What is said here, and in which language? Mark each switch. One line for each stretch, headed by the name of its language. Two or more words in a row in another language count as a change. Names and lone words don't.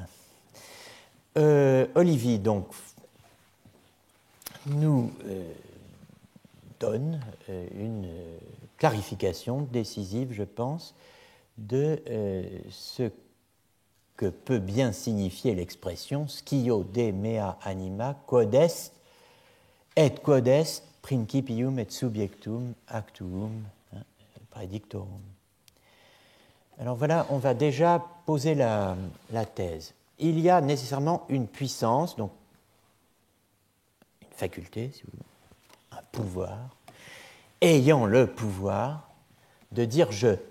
French: Olivier, donc, nous donne une clarification décisive, je pense, de ce que peut bien signifier l'expression
Latin: scio de mea anima quod est et quod est principium et subjectum actuum praedictorum.
French: Alors voilà, on va déjà poser la thèse. Il y a nécessairement une puissance, donc une faculté, si vous voulez, un pouvoir, ayant le pouvoir de dire je.